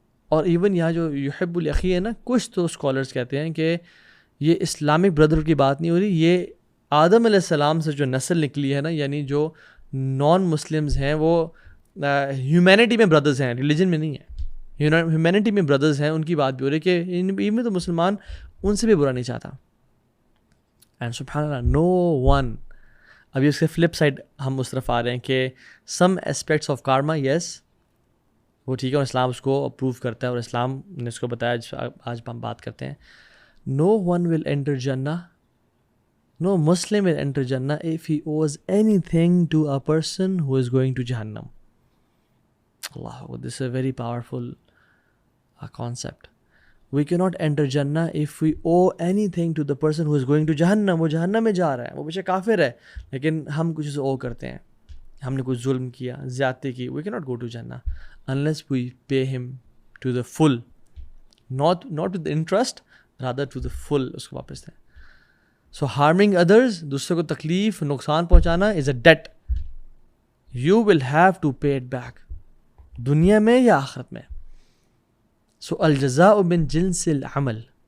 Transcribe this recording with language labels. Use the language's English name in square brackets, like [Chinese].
[Urdu] اور ایون یہاں جو یحب الاخی ہے نا، کچھ تو اسکالرس کہتے ہیں کہ یہ اسلامک بردرہڈ کی بات نہیں ہو رہی، یہ آدم علیہ السلام سے جو نسل نکلی ہے نا، یعنی جو نان مسلمز ہیں وہ ہیومینٹی میں بردرز ہیں، ریلیجن میں نہیں ہے، ہیومینٹی میں بردرز ہیں، ان کی بات بھی ہو رہی ہے کہ ان میں تو مسلمان ان سے بھی برا نہیں چاہتا. اینڈ سبحان اللہ نو ون. ابھی اس کے فلپ سائڈ ہم اس طرف آ رہے ہیں کہ سم اسپیکٹس آف کارما، یس وہ ٹھیک ہے، اور اسلام اس کو اپروو کرتا ہے اور اسلام نے اس کو بتایا، آج ہم بات کرتے ہیں. [English] No one will enter جنہ، no Muslim will enter Jannah if he owes anything to a person who is going to Jahannam. Allah, this is a very powerful concept. We cannot enter Jannah if we owe anything to the person who is going to Jahannam. [Urdu] وہ جہنم میں جا رہا ہے، وہ بچہ کافر ہے، لیکن ہم کچھ اسے او کرتے ہیں، ہم نے کچھ ظلم کیا، زیادتی کی. [English] We cannot go to Jannah unless we pay him to the full, not with interest, rather to the full. [Urdu] اس کو واپس دیں. [English] So harming others، [Urdu] دوسرے کو تکلیف نقصان پہنچانا [English] is a debt. You will have to pay it back. [Urdu] دنیا میں یا آخرت میں. [Arabic] So الجزاء من جنس العمل.